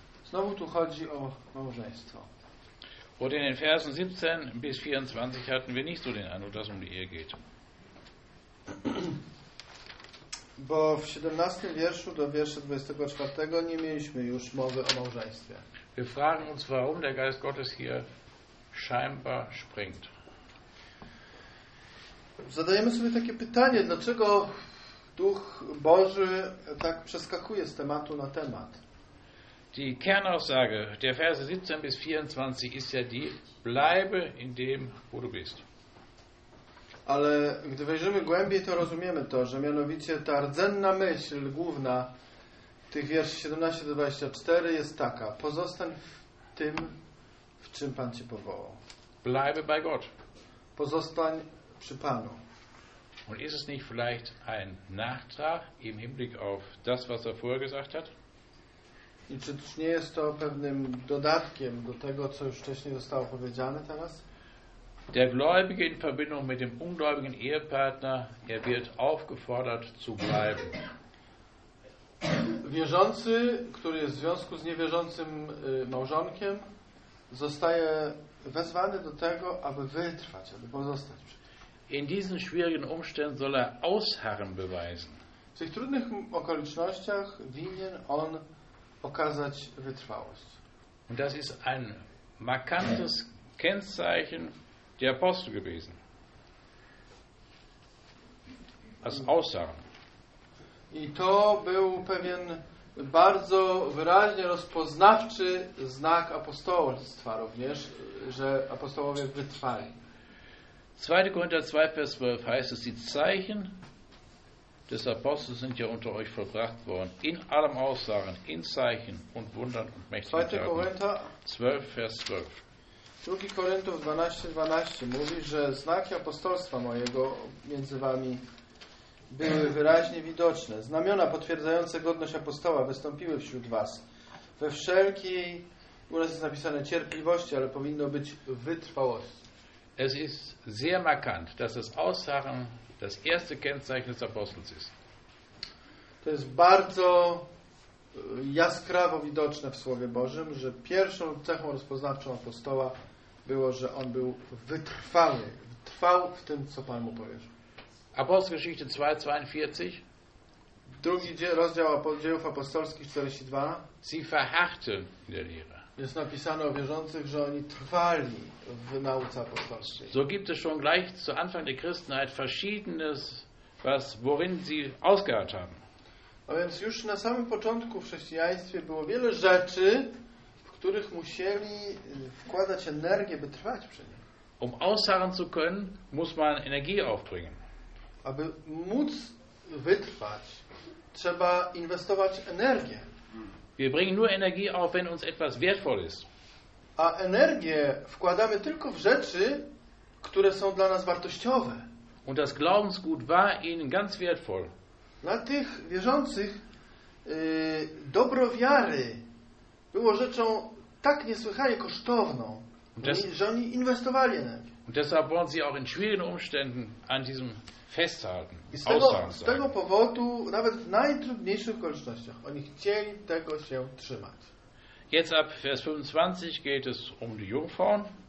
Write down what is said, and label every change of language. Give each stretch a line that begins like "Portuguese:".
Polish: Znowu tu chodzi o małżeństwo.
German: Und in den Versen 17 bis 24 hatten wir nicht so den Eindruck, dass es um die Ehe geht.
Polish: Bo w 17 wierszu do wiersza 24 nie mieliśmy już mowy o małżeństwie.
German: Wir fragen uns, warum der Geist Gottes hier scheinbar springt.
Polish: Zadajemy sobie takie pytanie, dlaczego Duch Boży tak przeskakuje z tematu na temat?
German: Die Kernaussage der Verse 17 bis 24 ist ja die: bleibe in dem, wo du bist.
Polish: Ale gdy wejrzymy głębiej, to rozumiemy to, że mianowicie ta rdzenna myśl główna tych wierszy 17-24 jest taka: pozostań w tym, w czym Pan cię powołał.
German: Bleibe bei Gott.
Polish: Pozostań przy Panu.
German: Und ist es nicht vielleicht ein Nachtrag im Hinblick auf das, was er vorher gesagt hat?
Polish: I czy nie jest to pewnym dodatkiem do tego, co już wcześniej zostało powiedziane teraz?
German: Der Gläubige in Verbindung mit dem ungläubigen Ehepartner, er wird aufgefordert zu bleiben.
Polish: Wierzący, który jest w związku z niewierzącym małżonkiem, zostaje wezwany do tego, aby wytrwać, aby pozostać.
German: In diesen schwierigen Umständen soll er Ausharren beweisen.
Polish: W tych trudnych okolicznościach winien on pokazać wytrwałość.
German: Und das ist ein markantes Kennzeichen der Apostel gewesen. Als Ausharren.
Polish: I to był pewien bardzo wyraźnie rozpoznawczy znak apostołstwa również, że apostołowie wytrwali.
German: 2. Korinther 2, Vers 12 heißt es, die Zeichen des Apostels sind ja unter euch vollbracht worden, in allem Aussagen, in Zeichen und Wundern und mächtigen Taten. 2. Korinther 12, Vers 12.
Polish: 2 Korinthów 12, 12 mówi, że znaki apostolstwa mojego między wami były wyraźnie widoczne. Znamiona potwierdzające godność apostoła wystąpiły wśród was. We wszelkiej, u nas jest napisane cierpliwości, ale powinno być wytrwałości.
German: Es ist sehr markant, dass das Ausharren das erste Kennzeichen des Apostels ist.
Polish: To jest bardzo jaskrawo widoczne w Słowie Bożym, że pierwszą cechą rozpoznawczą apostoła było, że on był wytrwały, trwał w tym, co Pan mu powierzył.
German: Apostelgeschichte 2:42.
Polish: Drugi rozdział Dziejów Apostolskich 42.
German: Sie verharrten in der Lehre.
Polish: Jest napisane o wierzących, że oni trwali w nauce apostolskiej.
German: So gibt es schon gleich zu Anfang der Christenheit verschiedenes, was worin sie ausgeharrt haben.
Polish: A więc już na samym początku w chrześcijaństwie było wiele rzeczy, w których musieli wkładać energię, by trwać przy nim.
German: Um ausharren zu können, muss man Energie aufbringen.
Polish: Aby móc wytrwać, trzeba inwestować energię.
German: Wir bringen nur Energie auf, wenn uns etwas wertvoll ist.
Polish: A energię wkładamy tylko w rzeczy, które są dla nas wartościowe.
German: Und das Glaubensgut war ihnen ganz wertvoll.
Polish: Dla tych wierzących dobro wiary było rzeczą tak niesłychanie kosztowną, że oni inwestowali energię.
German: Und deshalb wollen sie auch in schwierigen Umständen an diesem festhalten.
Polish: Z tego powodu, nawet w najtrudniejszych okolicznościach, oni chcieli tego się trzymać.
German: Jetzt ab Vers 25 geht es um die Jungfrauen.